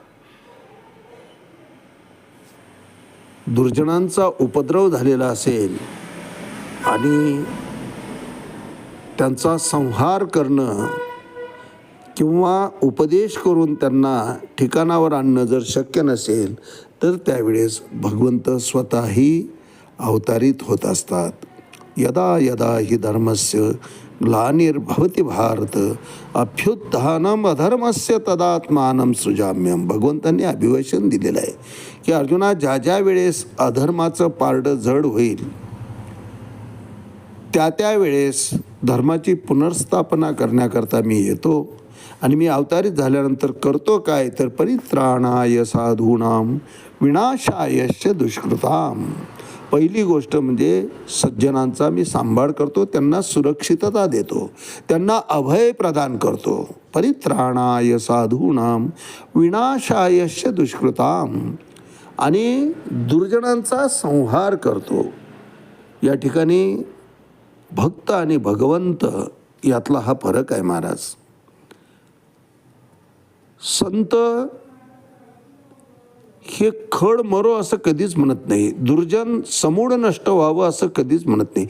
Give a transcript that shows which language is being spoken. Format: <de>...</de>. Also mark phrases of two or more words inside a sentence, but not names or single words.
<mr>दुर्जनांचा उपद्रव झालेला असेल आणि त्यांचा संहार करणं किंवा उपदेश करून त्यांना ठिकाणावर आणणं जर शक्य नसेल तर त्यावेळेस भगवंत स्वतःही अवतारित होत असतात.</mr> <sa>यदा यदा हि धर्मस्य ग्लानिर्भवति भारत, अभ्युत्थानम अधर्मस्य तदात्मानं सृजाम्यम.</sa> <mr>भगवंतांनी अभिवचन दिलेलं आहे की अर्जुना, ज्या ज्या वेळेस अधर्माचं पारडं जड होईल त्या वेळेस धर्माची पुनर्स्थापना करण्याकरता मी येतो. आणि मी अवतारित झाल्यानंतर करतो काय तर</mr> <sa>परित्राणाय साधूनाम विनाशायश्च दुष्कृताम.</sa> <mr>पहिली गोष्ट म्हणजे सज्जनांचा मी सांभाळ करतो, त्यांना सुरक्षितता देतो, त्यांना अभय प्रदान करतो.</mr> <sa>परित्राणाय साधूनाम विनाशायश्च दुष्कृताम,</sa> <mr>आणि दुर्जनांचा संहार करतो. या ठिकाणी भक्त आणि भगवंत यातला हा फरक आहे. महाराज, संत हे खड मरो असं कधीच म्हणत नाही, दुर्जन समूळ नष्ट व्हावं असं कधीच म्हणत नाही.</mr>